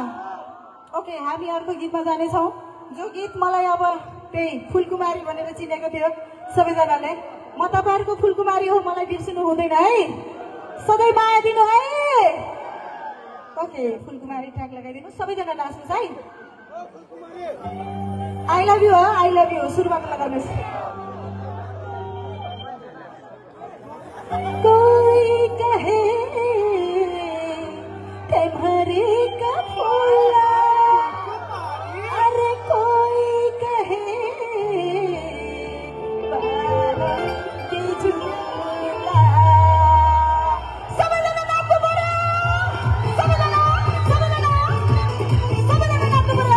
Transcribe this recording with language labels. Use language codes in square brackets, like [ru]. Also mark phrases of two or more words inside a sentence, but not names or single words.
[ne] ओके, हामी अर्को गीतमा जानेछौँ, जो गीत मलाई अब त्यही फुलकुमारी भनेर चिनेको थियो सबैजनाले। म तपाईँहरूको फुलकुमारी हो, मलाई बिर्सिनु हुँदैन है, सधैँ माया दिनु है। ओके, फुलकुमारी ट्र्याक लगाइदिनु, सबैजना नाच्नुहोस् है। [en] I love you [ne] हो, [en] I love you [ne] सुरुवात लगाउनुहोस्। [hi] कोई कहे तुम्हारे का फूला, अरे कोई कहे बाबा के झूला। [ne] सबैजना नाच्नु पर्यो, सबैजना नाच्नु पर्यो।